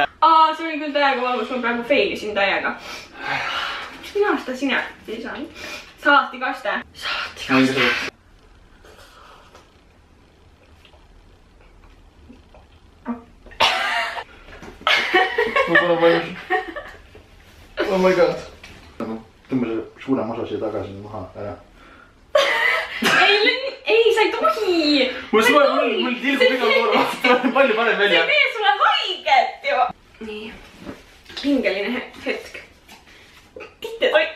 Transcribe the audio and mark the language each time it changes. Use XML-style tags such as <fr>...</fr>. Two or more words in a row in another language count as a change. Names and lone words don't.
<et>See oli küll täiega valus, ma praegu failisin täiega. Miks mina seda sinepit ei saa? Salatikaste. Ma pole valmis.</et> <en>Oh my god.</en> <et>Tõmba see suurem osa siia tagasi maha ära. Ei, sa ei tohi. Mul tilgub iga korra. Palju parem välja. See ei tee sulle haiget ju. Nii, pingeline hetk. Tittetoit.</et>